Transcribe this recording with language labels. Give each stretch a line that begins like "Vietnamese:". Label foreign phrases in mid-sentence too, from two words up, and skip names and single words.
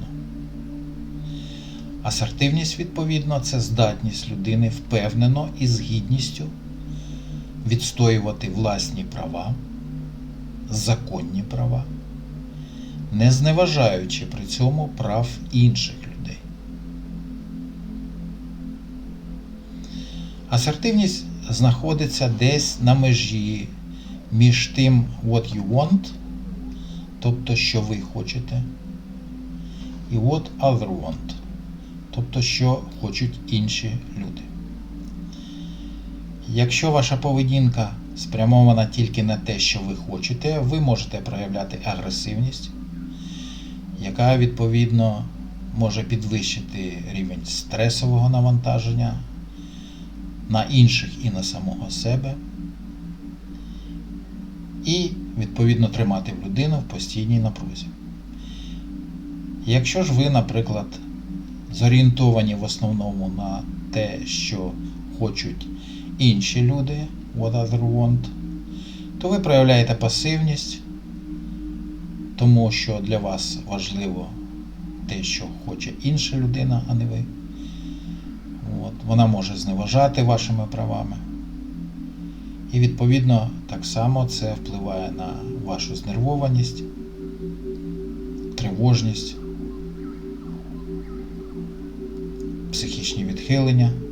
Ukrainian: Асертивність, відповідно, це здатність людини впевнено і з гідністю відстоювати власні права, законні права, не зневажаючи при цьому прав інших людей. Асертивність знаходиться десь на межі між тим
English: what you want,
Ukrainian: тобто що ви хочете, і
English: what other want,
Ukrainian: тобто що хочуть інші люди. Якщо ваша поведінка спрямована тільки на те, що ви хочете, ви можете проявляти агресивність, яка, відповідно, може підвищити рівень стресового навантаження на інших і на самого себе, і, відповідно, тримати людину в постійній напрузі. Якщо ж ви, наприклад, зорієнтовані в основному на те, що хочуть інші люди,
English: what other want,
Ukrainian: то ви проявляєте пасивність, тому що для вас важливо те, що хоче інша людина, а не ви. Вона може зневажати вашими правами. І, відповідно, так само це впливає на вашу знервованість тривожність, психічні відхилення.